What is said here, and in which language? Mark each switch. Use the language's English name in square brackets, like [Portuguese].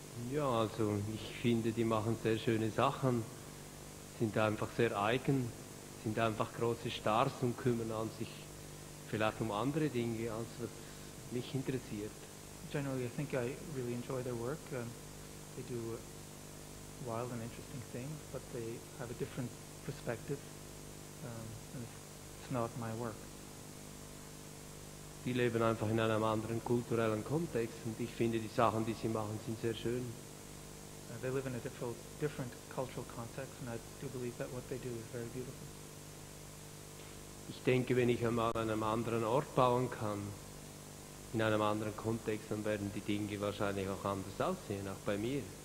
[German] Ja, also ich finde, die machen sehr schöne Sachen, sind einfach sehr eigen, sind einfach große Stars und kümmern an sich vielleicht um andere Dinge, als was mich interessiert. [English] Generally, I think I really enjoy their work. They do wild and interesting things, but they have a different perspective, and it's not my work. [German] Die leben einfach in einem anderen kulturellen Kontext und ich finde, die Sachen, die sie machen, sind sehr schön. [English] They live in a different cultural context, and I do believe that what they do is very beautiful. [German] Ich denke, wenn ich einmal an einem anderen Ort bauen kann, in einem anderen Kontext, dann werden die Dinge wahrscheinlich auch anders aussehen, auch bei mir.